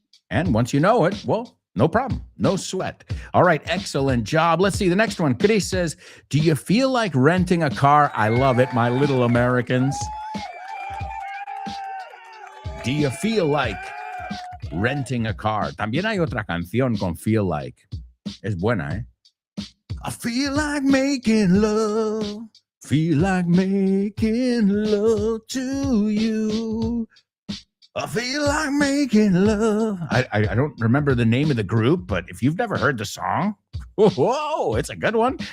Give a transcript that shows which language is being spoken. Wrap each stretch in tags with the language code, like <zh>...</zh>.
<en>And once you know it, well, no problem. No sweat. All right, excellent job. Let's see the next one. Chris says, do you feel like renting a car? I love it, my little Americans. Do you feel like renting a car?</en> <es>También hay otra canción con feel like. Es buena, ¿eh?</es> <en>I feel like making love. Feel like making love to you. I feel like making love. I don't remember the name of the group, but if you've never heard the song, whoa, it's a good one.</en>